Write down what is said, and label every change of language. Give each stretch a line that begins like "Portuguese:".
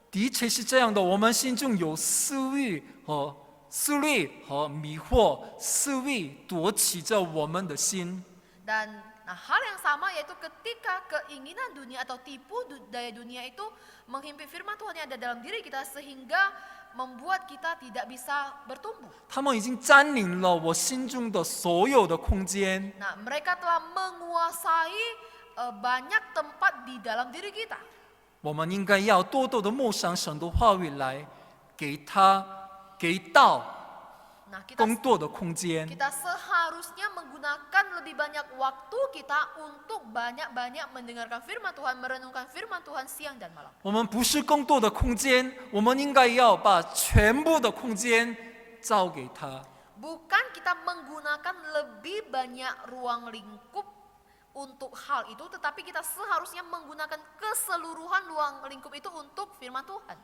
Chinese: 的确是这样的，我们心中有私欲和迷惑，私欲夺取着我们的心。
Indonesian: Dan hal yang sama yaitu ketika keinginan dunia atau tipu daya dunia itu menghimpit firman Tuhan yang ada dalam diri kita sehingga membuat kita tidak bisa bertumbuh.
Chinese: 他们已经占领了我心中的所有的空间。
Indonesian: Nah, mereka telah menguasai banyak tempat di dalam diri kita.
Chinese: 我们应该要多多的默想神的话语来给道
Indonesian: Nah, kita
Chinese: 更多的空间。
Indonesian: Kita seharusnya menggunakan lebih banyak waktu kita untuk banyak-banyak mendengarkan firman Tuhan, merenungkan firman Tuhan siang dan malam.
Chinese: 我们不是更多的空间，我们应该要把全部的空间交给他。
Indonesian: Bukan kita menggunakan lebih banyak ruang lingkup untuk hal itu, tetapi kita seharusnya menggunakan keseluruhan ruang lingkup itu untuk firman Tuhan.